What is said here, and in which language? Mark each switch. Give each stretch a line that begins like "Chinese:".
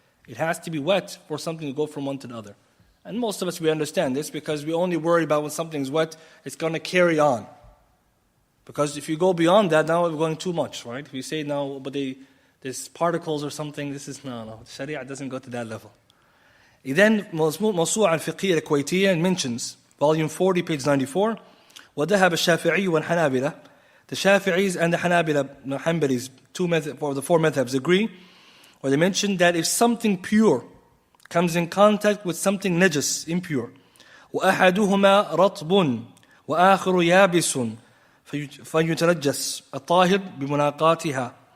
English: It has to be wet for something to go from one to the other. And most of us, we understand this because we only worry about when something's wet, it's going to carry on. Because if you go beyond that, now we're going too much, right? If you say now, but there's particles or something, this is, no. Sharia doesn't go to that level. Then, موسوعة الفقهية الكويتية mentions, volume 40, page 94,
Arabic: وذهب الشافعي والحنابلة.
English: The Shafi'is and the Hanbalis, the four madhabs agree, or they mention that if something pure comes in contact with something najis, impure,
Arabic: وأحدهما رطب وآخر يابس فيتنجس الطاهر بمناقاتها.